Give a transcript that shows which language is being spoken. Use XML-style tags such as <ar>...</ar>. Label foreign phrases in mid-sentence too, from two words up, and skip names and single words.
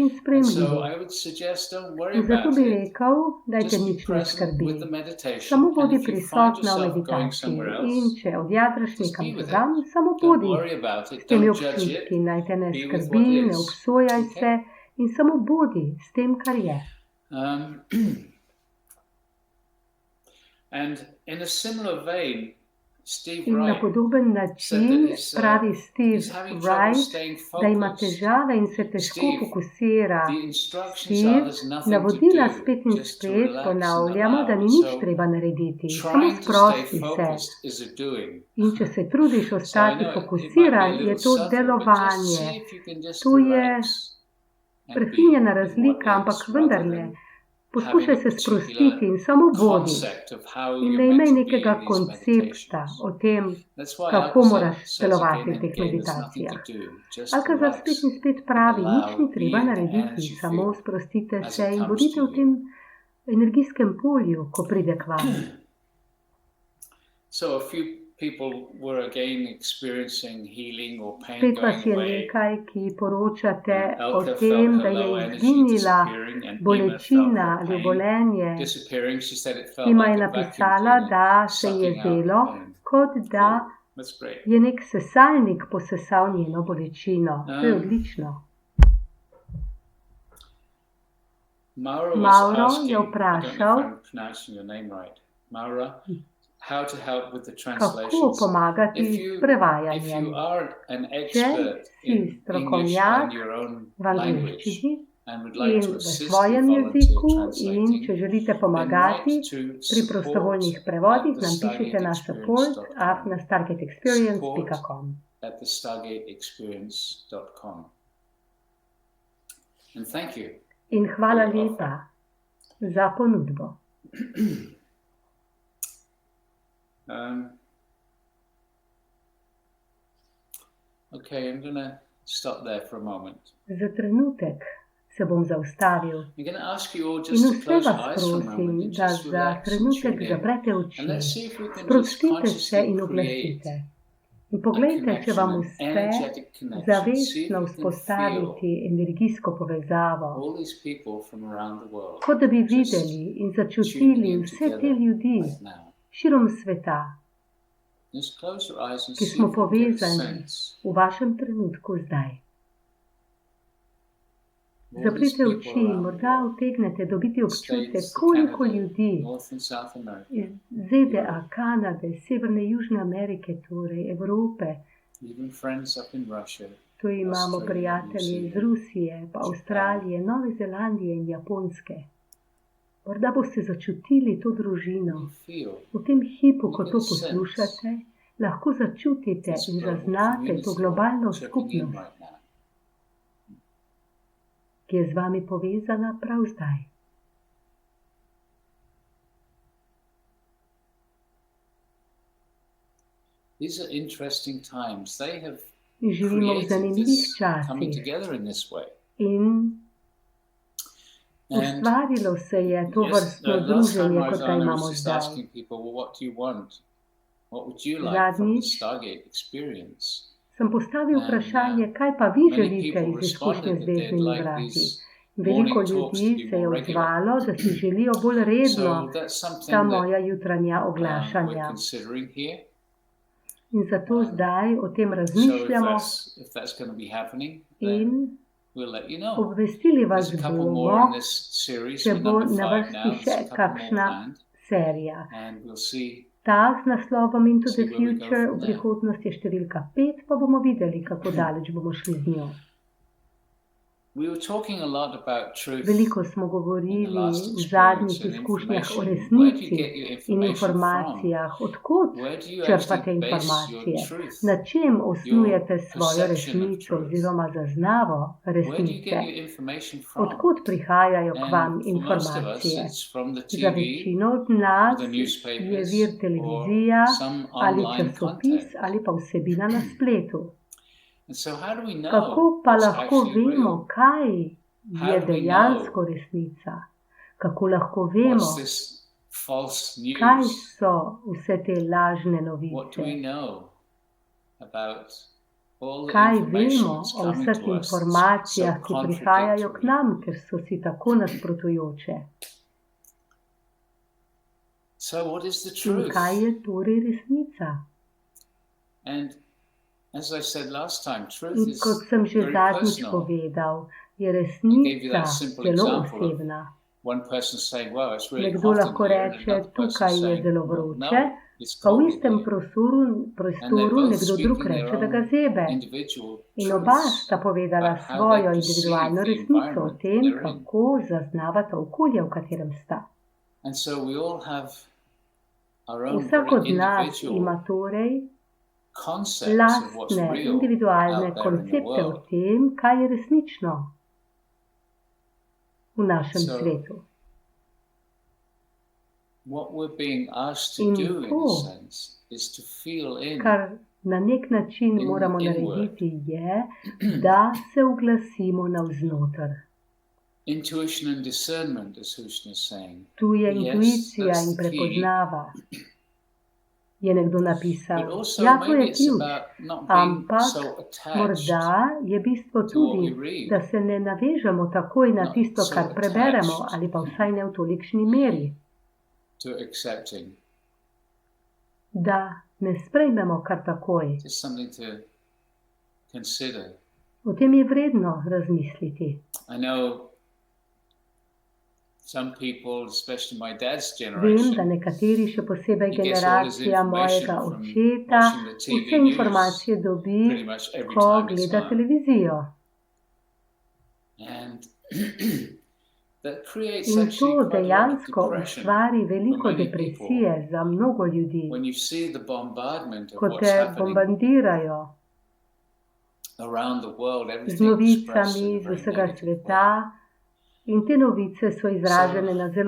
<en>And so</en> <sl>sprejemljivi.</sl> <en>I would suggest don't worry</en> <sl>In zato</sl> <en>about</en> <sl>bi</sl> <en>it.</en> <sl>rekel, dajte</sl> <en>Just be</en> <sl>nič ne</sl> <en>present</en> <sl>skrbi.</sl> <en>with the meditation,</en> <sl>Samo</sl> <en>and</en> <sl>bodi</sl> <en>if you find</en> <sl>prisotna v</sl> <en>yourself going</en> <sl>meditaciji</sl> <en>somewhere</en> <sl>in</sl> <en>else,</en> <sl>če odjadraš</sl> <en>just</en> <sl>nekam</sl> <en>be with</en> <sl>drugam,</sl> <en>it.</en> <sl>samo</sl> <en>Don't</en> <sl>bodi</sl> <en>worry about</en> <sl>s</sl> <en>it.</en> <sl>temi</sl> <en>Don't judge</en> <sl>občutki,</sl> <en>it.</en> <sl>naj te ne</sl> <en>Be with</en> <sl>skrbi,</sl> <en>what</en> <sl>ne</sl> <en>is.</en> <sl>obsojaj se</sl> <en>Okay?</en> <sl>in samo bodi s tem, kar je.</sl> <en>And in a similar vein, Steve</en> <sl>In na</sl> <en>Wright</en> <sl>podoben</sl> <en>said that</en> <sl>način pravi Steve</sl> <en>he's having trouble</en> <sl>Wright,</sl> <en>staying</en> <sl>da ima</sl> <en>focused.</en> <sl>težave in se težko</sl> <en>Steve,</en> <sl>fokusira.</sl> <en>the instructions are</en> <sl>Steve,</sl> <en>there's nothing to</en> <sl>navodila</sl> <en>do,</en> <sl>spet in</sl> <en>just to</en> <sl>spet</sl> <en>relax and</en> <sl>ponavljamo, da</sl> <en>allow.</en> <sl>ni</sl> <en>And</en> <sl>nič</sl> <en>so</en> <sl>treba narediti, samo</sl> <en>trying to stay</en> <sl>sprosti se.</sl> <en>focused is a doing.</en> <sl>In če se trudiš</sl> <en>So I</en> <sl>ostati</sl> <en>know it might be a</en> <sl>fokusiran, je</sl> <en>little</en> <sl>to</sl> <en>subtle, but just</en> <sl>delovanje.</sl> <en>see if you can just</en> <sl>To je</sl> <en>relax and be</en> <sl>prefinjena</sl> <en>in what</en> <sl>razlika, ampak</sl> <en>is, rather</en> <sl>vendarle,</sl> <en>than</en> <sl>poskušaj</sl> <en>having a</en> <sl>se</sl> <en>particular</en> <sl>sprostiti in samo bodi.</sl> <en>concept of how</en> <sl>In</sl> <en>you're</en> <sl>ne imej</sl> <en>meant to be</en> <sl>nekega</sl> <en>in these</en> <sl>koncepta</sl> <en>meditations.</en> <sl>o tem,</sl> <en>That's why</en> <sl>kako</sl> <en>Alcazar</en> <sl>moraš</sl> <en>says</en> <sl>delovati</sl> <en>again</en> <sl>v</sl> <en>and</en> <sl>teh</sl> <en>again, there's nothing</en> <sl>meditacijah.</sl> <en>to do, just</en> <sl>Alcazar</sl> <en>relax</en> <sl>spet in spet</sl> <en>and</en> <sl>pravi, nič</sl> <en>allow,</en> <sl>ni</sl> <en>be</en> <sl>treba</sl> <en>in the</en> <sl>narediti,</sl> <en>energy</en> <sl>samo</sl> <en>field</en> <sl>sprostite</sl> <en>as</en> <sl>se</sl> <en>it</en> <sl>in</sl> <en>comes</en> <sl>bodite</sl> <en>to</en> <sl>v tem</sl> <en>you.</en> <sl>energijskem polju, ko pride k vam.</sl> <en>So a few people were again experiencing healing or pain</en> <sl>Spet vas</sl> <en>going</en> <sl>je</sl> <en>away.</en> <sl>nekaj, ki poročate o</sl> <en>Elka</en> <sl>tem,</sl> <en>felt</en> <sl>da</sl> <en>her</en> <sl>je</sl> <en>low energy</en> <sl>izginila</sl> <en>disappearing and Ima felt</en> <sl>bolečina</sl> <en>her</en> <sl>ali</sl> <en>pain</en> <sl>obolenje.</sl> <en>disappearing. She said it felt</en> <sl>Ima je</sl> <en>like a vacuum</en> <sl>napisala,</sl> <en>cleaner</en> <sl>da se je</sl> <en>sucking out</en> <sl>zdelo,</sl> <en>pain.</en> <sl>kot da</sl> <en>Cool. That's great.</en> <sl>Je nek sesalnik posesal njeno bolečino. To je odlično.</sl> <en>Maura was</en> <sl>Mauro</sl> <en>asking,</en> <sl>je</sl> <en>I don't know</en> <sl>vprašal,</sl> <en>if I'm pronouncing your name right, Maura, how to help with the</en> <sl>kako</sl> <en>translations.</en> <sl>pomagati</sl> <en>If</en> <sl>s</sl> <en>you</en> <sl>prevajanjem.</sl> <en>are an</en> <sl>Če</sl> <en>expert</en> <sl>si</sl> <en>in English</en> <sl>strokovnjak</sl> <en>and your own</en> <sl>v</sl> <en>language</en> <sl>angleščini</sl> <en>and would like</en> <sl>in</sl> <en>to</en> <sl>v</sl> <en>assist with</en> <sl>svojem</sl> <en>volunteer</en> <sl>jeziku in</sl> <en>translating,</en> <sl>če želite</sl> <en>then</en> <sl>pomagati</sl> <en>write to</en> <sl>pri prostovoljnih prevodih, nam pišite na</sl> <en>support@thestargateexperience.com.</en> <sl>support@thestargateexperience.com. support@thestargateexperience.com.</sl> <en>And thank you.</en> <sl>In hvala lepa za ponudbo.</sl> <en>Okay, I'm going to stop there for a moment.</en> <sl>Za trenutek se bom zaustavil</sl> <en>I'm going to ask you all</en> <sl>in</sl> <en>just to</en> <sl>vse</sl> <en>close your</en> <sl>vas</sl> <en>eyes for a</en> <sl>prosim,</sl> <en>moment and</en> <sl>da</sl> <en>just</en> <sl>za</sl> <en>relax and</en> <sl>trenutek</sl> <en>tune in.</en> <sl>zaprete oči,</sl> <en>And let's see if we can just</en> <sl>sprostite se</sl> <en>consciously</en> <sl>in</sl> <en>create</en> <sl>oglasite. In</sl> <en>a</en> <sl>poglejte, če vam</sl> <en>connection, an</en> <sl>uspe</sl> <en>energetic connection. See if</en> <sl>zavestno</sl> <en>you can feel</en> <sl>vzpostaviti energijsko povezavo,</sl> <en>all these people from around the world</en> <sl>kot da bi</sl> <en>just</en> <sl>videli in</sl> <en>tuning</en> <sl>začutili</sl> <en>in</en> <sl>vse te</sl> <en>together</en> <sl>ljudi</sl> <en>right now.</en> <sl>širom sveta,</sl> <en>Just close your eyes and</en> <sl>ki</sl> <en>see</en> <sl>smo</sl> <en>if you can get a</en> <sl>povezani</sl> <en>sense.</en> <sl>v vašem trenutku zdaj.</sl> <en>All these</en> <sl>Zaprite</sl> <en>people</en> <sl>oči in</sl> <en>around the</en> <sl>morda</sl> <en>world.</en> <sl>utegnete dobiti občutek,</sl> <en>States,</en> <sl>koliko</sl> <en>Canada,</en> <sl>ljudi</sl> <en>North and South America,</en> <sl>iz ZDA, Kanade, Severne in Južne Amerike, torej Evrope.</sl> <en>even friends up in Russia,</en> <sl>Tu imamo</sl> <en>Australia,</en> <sl>prijatelje</sl> <en>New</en> <sl>iz</sl> <en>Zealand,</en> <sl>Rusije, pa Avstralije, Nove Zelandije in Japonske. Morda boste začutili to družino.</sl> <en>you feel</en> <sl>V tem hipu, ko to poslušate, lahko začutite</sl> <en>this</en> <sl>in</sl> <en>global</en> <sl>zaznate to</sl> <en>community</en> <sl>globalno</sl> <en>checking in</en> <sl>skupnost,</sl> <en>right now.</en> <sl>ki je z vami povezana prav zdaj.</sl> <en>These are interesting times. They have</en> <sl>Živimo v</sl> <en>created</en> <sl>zanimivih</sl> <en>this coming</en> <sl>časih</sl> <en>together in this way.</en> <sl>in</sl> <en>And</en> <sl>ustvarilo se je to</sl> <en>yes,</en> <sl>vrstno</sl> <en>last time</en> <sl>druženje,</sl> <en>I was</en> <sl>kot ga</sl> <en>on, I</en> <sl>imamo</sl> <en>was just</en> <sl>zdaj.</sl> <en>asking people, well, what do you want? What would you like from the</en> <sl>Zadnjič</sl> <en>Stargate experience?</en> <sl>sem postavil</sl> <en>And,</en> <sl>vprašanje, kaj pa vi</sl> <en>many</en> <sl>želite</sl> <en>people</en> <sl>iz izkušnje</sl> <en>responded</en> <sl>z</sl> <en>that they'd</en> <sl>veznimi</sl> <en>like</en> <sl>vrati.</sl> <en>these</en> <sl>Veliko</sl> <en>morning talks to</en> <sl>ljudi</sl> <en>be</en> <sl>se je</sl> <en>more regular.</en> <sl>odzvalo, da si želijo bolj redno</sl> <en>So that's something</en> <sl>ta</sl> <en>that</en> <sl>moja jutranja</sl> <en>we're</en> <sl>oglašanja.</sl> <en>considering here.</en> <sl>In zato zdaj o tem</sl> <en>So</en> <sl>razmišljamo</sl> <en>if that's going to be happening, then</en> <sl>in</sl> <en>we'll let you know.</en> <sl>obvestili vas</sl> <en>There's a couple more</en> <sl>bomo,</sl> <en>in this series.</en> <sl>če</sl> <en>We're</en> <sl>bo</sl> <en>number</en> <sl>na</sl> <en>5</en> <sl>vrsti</sl> <en>now. There's</en> <sl>še</sl> <en>a couple more</en> <sl>kakšna</sl> <en>planned.</en> <sl>serija.</sl> <en>And we'll see.</en> <sl>Ta z naslovom Into the</sl> <en>See where we go</en> <sl>Future</sl> <en>from</en> <sl>v</sl> <en>there.</en> <sl>prihodnosti je številka 5, pa bomo videli, kako daleč bomo šli z njo.</sl> <en>We were talking a lot about truth</en> <sl>Veliko smo</sl> <en>in the</en> <sl>govorili</sl> <en>last</en> <sl>v</sl> <en>experience</en> <sl>zadnjih</sl> <en>and</en> <sl>izkušnjah o</sl> <en>information. Where do you</en> <sl>resnici</sl> <en>get your</en> <sl>in</sl> <en>information from?</en> <sl>informacijah, odkot</sl> <en>Where do you</en> <sl>črpate</sl> <en>actually base your</en> <sl>informacije,</sl> <en>truth?</en> <sl>na čem osnujete svojo</sl> <en>perception of</en> <sl>resnico</sl> <en>truth?</en> <sl>oziroma zaznavo</sl> <en>Where do you</en> <sl>resnice,</sl> <en>get your information from?</en> <sl>odkot prihajajo k vam</sl> <en>And for most of us,</en> <sl>informacije.</sl> <en>it's from the</en> <sl>Za</sl> <en>TV,</en> <sl>večino od nas</sl> <en>the newspapers,</en> <sl>je vir</sl> <en>or</en> <sl>televizija</sl> <en>some</en> <sl>ali</sl> <en>online</en> <sl>časopis</sl> <en>content.</en> <sl>ali pa vsebina na spletu.</sl> <en>And so how do we know</en> <sl>Kako pa</sl> <en>what's</en> <sl>lahko</sl> <en>actually</en> <sl>vemo,</sl> <en>real?</en> <sl>kaj</sl> <en>How</en> <sl>je</sl> <en>do we</en> <sl>dejansko</sl> <en>know</en> <sl>resnica? Kako lahko vemo,</sl> <en>what's this false</en> <sl>kaj</sl> <en>news?</en> <sl>so vse te lažne</sl> <en>What do</en> <sl>novice?</sl> <en>we know about all the</en> <sl>Kaj</sl> <en>information</en> <sl>vemo</sl> <en>that's</en> <sl>o</sl> <en>coming</en> <sl>vseh</sl> <en>to us that's so</en> <sl>informacijah, ki prihajajo k</sl> <en>contradictory?</en> <sl>nam, ker so si tako nasprotujoče?</sl> <en>So what is the</en> <sl>In</sl> <en>truth?</en> <sl>kaj je torej resnica?</sl> <en>And as I said last time, truth</en> <sl>In</sl> <en>is</en> <sl>kot sem že</sl> <en>very</en> <sl>zadnjič</sl> <en>personal.</en> <sl>povedal, je</sl> <en>you</en> <sl>resnica</sl> <en>that simple</en> <sl>zelo</sl> <en>example of</en> <sl>osebna.</sl> <en>One person saying, "Well, it's really</en> <sl>Nekdo</sl> <en>hot in</en> <sl>lahko</sl> <en>here," and</en> <sl>reče,</sl> <en>another person</en> <sl>tukaj je</sl> <en>saying,</en> <sl>zelo</sl> <en>"Well,</en> <sl>vroče,</sl> <en>no, it's</en> <sl>pa v</sl> <en>cold in</en> <sl>istem</sl> <en>here."</en> <sl>prostoru</sl> <en>both</en> <sl>nekdo drug</sl> <en>speaking</en> <sl>reče,</sl> <en>their</en> <sl>da ga</sl> <en>own</en> <sl>zebe.</sl> <en>individual</en> <sl>In oba</sl> <en>truths</en> <sl>sta povedala</sl> <en>about how they</en> <sl>svojo</sl> <en>perceive</en> <sl>individualno</sl> <en>the</en> <sl>resnico o</sl> <en>environment</en> <sl>tem,</sl> <en>they're in.</en> <sl>kako zaznavata okolje, v katerem sta.</sl> <en>And so we all have our own</en> <sl>Vsak</sl> <en>very</en> <sl>od nas</sl> <en>individual</en> <sl>ima torej</sl> <en>concepts of what's</en> <sl>lastne</sl> <en>real</en> <sl>individualne</sl> <en>out there in the</en> <sl>koncepte o</sl> <en>world.</en> <sl>tem, kaj je resnično v našem</sl> <en>So,</en> <sl>svetu.</sl> <en>What we're being asked to</en> <sl>In</sl> <en>do, in</en> <sl>to,</sl> <en>a sense, is to feel in</en> <sl>kar na nek način moramo narediti, je, da se uglasimo navznoter.</sl> <en>intuition and discernment, as Hushna is saying.</en> <sl>Tu je</sl> <en>Yes,</en> <sl>intuicija</sl> <en>that's</en> <sl>in</sl> <en>the key.</en> <sl>prepoznava. Je nekdo</sl> <en>But</en> <sl>napisal,</sl> <en>also,</en> <sl>ja, to</sl> <en>maybe</en> <sl>je</sl> <en>it's</en> <sl>ključ,</sl> <en>about not being</en> <sl>ampak</sl> <en>so attached</en> <sl>morda je bistvo</sl> <en>to what</en> <sl>tudi,</sl> <en>we read.</en> <sl>da se ne navežemo takoj na</sl> <en>Not</en> <sl>tisto,</sl> <en>so</en> <sl>kar preberemo,</sl> <en>attached.</en> <sl>ali pa vsaj ne v tolikšni meri,</sl> <en>To accepting.</en> <sl>da ne sprejmemo kar takoj.</sl> <en>Just something to consider.</en> <sl>O tem je vredno razmisliti.</sl> <en>I know some people, especially my dad's</en> <sl>Vem, da</sl> <en>generation,</en> <sl>nekateri, še posebej</sl> <en>he gets all his</en> <sl>generacija mojega</sl> <en>information from</en> <sl>očeta,</sl> <en>watching the TV</en> <sl>vse</sl> <en>news</en> <sl>informacije dobi,</sl> <en>pretty much every</en> <sl>ko</sl> <en>time it's</en> <sl>gleda</sl> <en>on.</en> <sl>televizijo.</sl> <en>And that creates</en> <sl>In to</sl> <en>actually quite a lot of</en> <sl>dejansko</sl> <en>depression</en> <sl>ustvari veliko</sl> <en>for many</en> <sl>depresije za mnogo ljudi,</sl> <en>when you see the bombardment of</en> <sl>ko</sl> <en>what's</en> <sl>te</sl> <en>happening</en> <sl>bombardirajo</sl> <en>around the world,</en> <sl>z</sl> <en>everything expressed</en> <sl>novicami</sl> <en>in a</en> <sl>z</sl> <en>very</en> <sl>vsega</sl> <en>negative</en> <sl>sveta</sl> <en>way.</en> <sl>in te novice so izražene na zelo</sl>